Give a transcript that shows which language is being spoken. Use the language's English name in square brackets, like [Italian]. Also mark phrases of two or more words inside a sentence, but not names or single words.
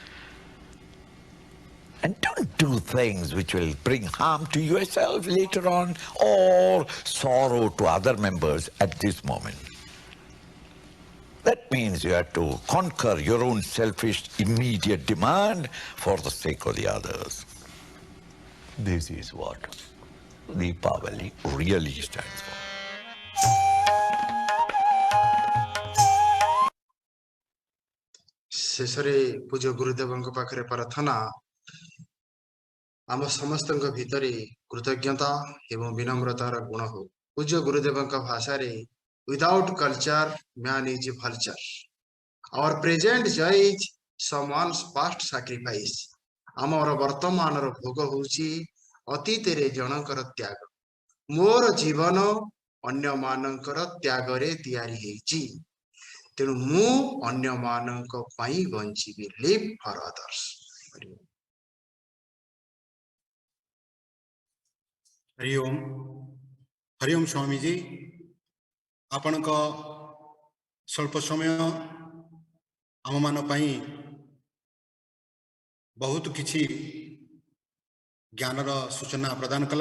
[English] And don't do things which will bring harm to yourself later on or sorrow to other members at this moment. That means you have to conquer your own selfish, immediate demand for the sake of the others. This is what Deepavali really stands for. [Odia] ଶେଷରେ ପୂଜ୍ୟ ଗୁରୁଦେବଙ୍କ ପାଖରେ ପ୍ରାର୍ଥନା ଆମ ସମସ୍ତଙ୍କ ଭିତରେ କୃତଜ୍ଞତା ଏବଂ ବିନମ୍ରତାର ଗୁଣ ହଉ। ପୂଜ୍ୟ ଗୁରୁଦେବଙ୍କ ଭାଷାରେ [English] without culture man is vulture. Our present joy is someone's past sacrifice. [Odia] ଆମର ବର୍ତ୍ତମାନର ଭୋଗ ହେଉଛି ଅତୀତରେ ଜଣଙ୍କର ତ୍ୟାଗ। ମୋର ଜୀବନ ଅନ୍ୟମାନଙ୍କର ତ୍ୟାଗରେ ତିଆରି ହେଇଛି, ତେଣୁ ମୁଁ ଅନ୍ୟମାନଙ୍କ ପାଇଁ ବଞ୍ଚିବି। [English] live for others. [Odia] ହରି ଓମ ସ୍ୱାମୀ ଜୀ, ଆପଣକ ସ୍ୱଳ୍ପ ସମୟ ଆମ ମାନ ବହୁତ କିଛି ଜ୍ଞାନର ସୂଚନା ପ୍ରଦାନ କଲା।